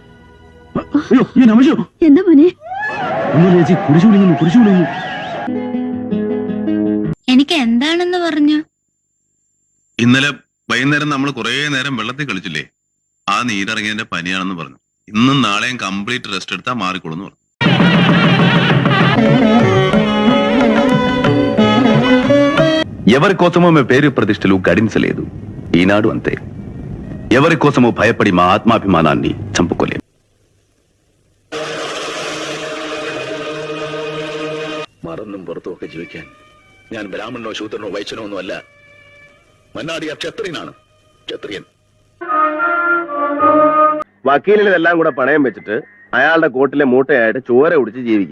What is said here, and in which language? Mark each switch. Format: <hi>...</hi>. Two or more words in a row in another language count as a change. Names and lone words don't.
<ml>എന്താ മോനെ? എനിക്ക് എന്താണെന്ന് പറഞ്ഞു? ഇന്നലെ വൈകുന്നേരം നമ്മൾ കുറേ നേരം വെള്ളത്തിൽ കളിച്ചില്ലേ, ആ നീരിറങ്ങിയതിന്റെ പനിയാണെന്ന് പറഞ്ഞു. ഇന്നും നാളെയും</ml> <en>complete rest</en> <ml>എടുത്താൽ മാറിക്കൊള്ളുന്നു പറഞ്ഞു.</ml> <te>ఎవరి కోసమో మీ పేరు ప్రతిష్టలు గడించలేదు ఈనాడు అంతే. ఎవరి కోసమో భయపడి మా ఆత్మాభిమానాన్ని చంపుకోలేదు.</te> <ml>മറന്നും പുറത്തുമൊക്കെ ജീവിക്കാൻ ഞാൻ ബ്രാഹ്മണനോ ശൂദ്രനോ വൈശ്യനോ ഒന്നുമല്ല. മന്നാടിയ ക്ഷത്രിയനാണ്, ക്ഷത്രിയൻ. വക്കീലിന് ഇതെല്ലാം കൂടെ പണയം വെച്ചിട്ട് അയാളുടെ കോട്ടിലെ മൂട്ടയായിട്ട് ചോര കുടിച്ച് ജീവിക്കുക.</ml>